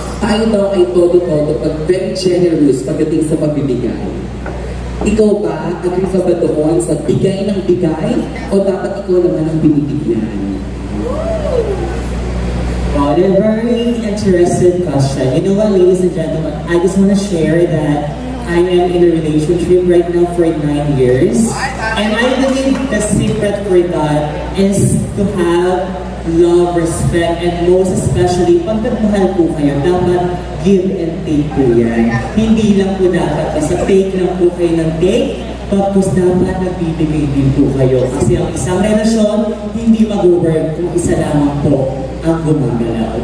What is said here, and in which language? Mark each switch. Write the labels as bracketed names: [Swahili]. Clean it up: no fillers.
[Filipino] Tayo daw ay todo-todo pag very generous pagdating sa pagbibigay. Ikaw ba, agree ka ba doon sa bigay ng bigay o dapat ikaw naman ang binibigyan? [English] Oh, they're very interesting question. You know what, ladies and gentlemen, I just want to share that I am in a relationship right now for 9 years. And I believe the secret for that is to have love, respect, and most especially, [Filipino] pag nagmahal po kayo, dapat give and take po yan. Hindi lang po dapat, basta take lang po kayo ng take, tapos dapat nagbibigay din po kayo. Kasi ang isang relasyon, hindi mag-work kung isa lamang po ang gumagalaw.